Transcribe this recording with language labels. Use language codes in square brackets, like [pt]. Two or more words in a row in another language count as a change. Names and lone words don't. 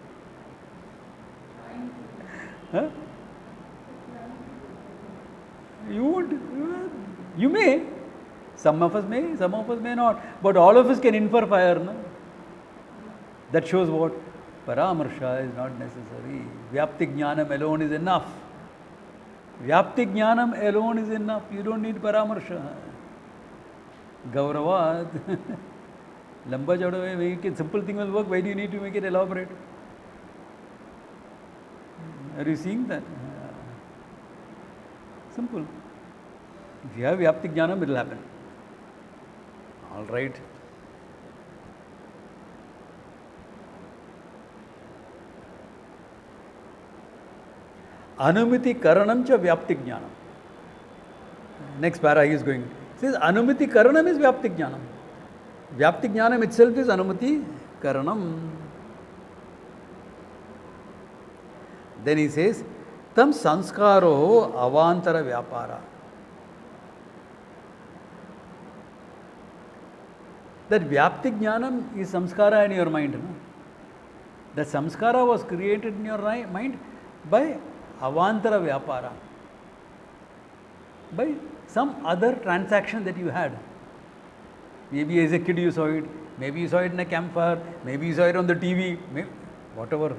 [en] Huh? You would, you may. Some of us may, some of us may not. But all of us can infer fire. No? That shows what? Paramarsha is not necessary. [sa] Vyapti Jnanam [en] alone is enough. [sa] Vyapti Jnanam [en] alone is enough. You don't need Paramarsha. Gauravad. [hi] Lamba chauda [en] make it simple thing will work. Why do you need to make it elaborate? Are you seeing that? Simple. If you have [sa] Vyapti Jnanam, [en] it will happen. All right. [sa] Anumiti Karanam cha Vyapti Jnanam. [en] Next para he is going. It says [sa] Anumiti Karanam [en] is [sa] Vyapti Jnanam. Vyapti Jnanam [en] itself is [sa] Anumiti Karanam. [en] Then he says, [sa] Tam sanskaro avantara vyapara. [en] That [sa] Vyapti Jnanam [en] is samskara in your mind. No? The samskara was created in your mind by [sa] avantara vyapara. [en] By some other transaction that you had. Maybe as a kid you saw it, maybe you saw it in a campfire, maybe you saw it on the TV, whatever.